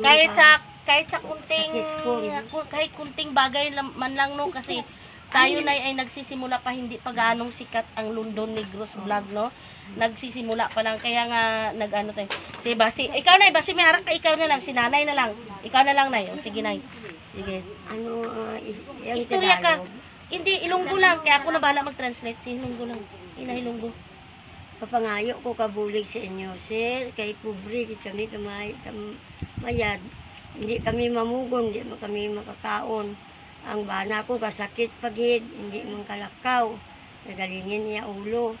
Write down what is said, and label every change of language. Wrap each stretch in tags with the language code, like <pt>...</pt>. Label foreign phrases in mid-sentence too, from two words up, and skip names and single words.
<tl>kahit sa kunting bagay man lang no, kasi tayo na ay nagsisimula pa, hindi pa ganong sikat ang London Negros vlog no, nagsisimula pa lang, kaya nga tayo.</tl> <hil>Si basi ikaw nay, basi may harap ka, ikaw na lang, si nanay na lang, ikaw na lang nay, sige nay, sige istorya ka, hindi Ilonggo lang,</hil> <tl>kaya ako na bahala</tl> <hil>mag-translate, si Ilonggo lang, Ilonggo. Papangayo ko kabulig sa inyo sir, kay pobre kami mayad. Hindi kami mamugon, hindi kami makakaon. Ang bana ko kasakit pagid, hindi man kalakaw. Nagalingin niya ulo.</hil>